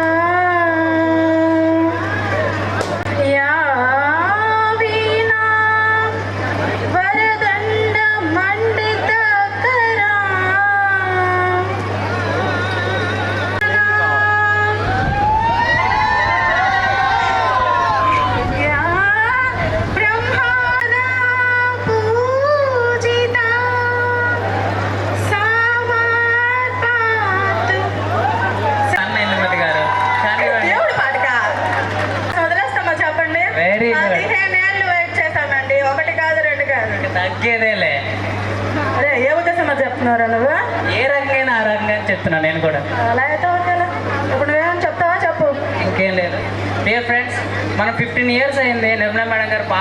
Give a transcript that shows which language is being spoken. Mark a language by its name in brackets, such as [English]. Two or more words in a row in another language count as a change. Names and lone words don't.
[Sanskrit] या वीणा वरदण्ड मण्डितकरा या ब्रह्माना पूजिता [Telugu] సన్నైనమతి గారు కానివ్వండి. దేవుడి పాటకా వదిలేస్తామా చెప్పండి. [English] Very good. [Telugu] 15 ఏళ్ళు వెయిట్ చేశానండి, 1 కాదు 2 కాదు. తగ్గేదేలే. అరే ఏ ఉద్దేశంలో చెప్తున్నారా నువ్వు? ఏ రంగైనా ఆ రంగాన్ని చెప్తున్నా నేను కూడా. అలా అయితే ఓకేలా. ఇప్పుడు నువ్వేం చెప్తావా చెప్పు. ఇంకేం లేదు. [English] dear friends, [Telugu] మనం 15 years అయింది నిర్మలా మేడం గారు పాట